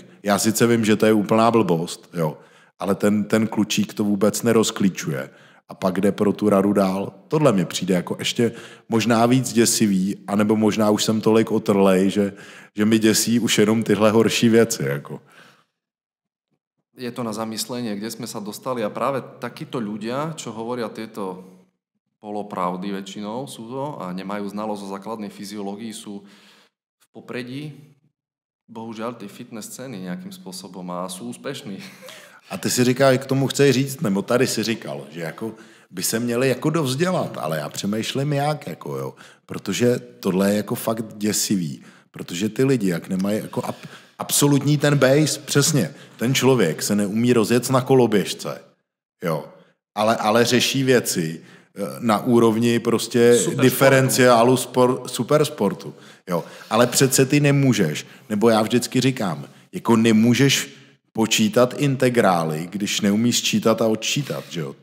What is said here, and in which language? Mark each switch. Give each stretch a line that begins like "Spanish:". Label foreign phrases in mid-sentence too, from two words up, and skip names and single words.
Czech: Já sice vím, že to je úplná blbost, jo, ale ten klučík to vůbec nerozklíčuje a pak jde pro tu radu dál. Tohle mi přijde jako ještě možná víc děsivý, anebo možná už jsem tolik otrlej, že mi děsí už jenom tyhle horší věci. Jako.
Slovak: Je to na zamyslenie, kde sme sa dostali a práve takíto ľudia, čo hovoria tieto polopravdy väčšinou sú to a nemajú znalosť o základnej fyziológii, sú v popredí bohužiaľ tej fitness scény nejakým spôsobom a sú úspešní.
Czech: A ty si říká, k tomu chce říct, nebo tady si říkal, že jako by se měli jako dovzdělat, ale já přemýšlím jak, jako jo, protože tohle je jako fakt děsivý, protože ty lidi, jak nemají jako absolutní ten base, přesně, ten člověk se neumí rozjet na koloběžce, jo, ale řeší věci na úrovni prostě diferenciálu supersportu, jo, ale přece ty nemůžeš, nebo já vždycky říkám, jako nemůžeš počítat integrály, když neumíš čítat a odčítat, že jo?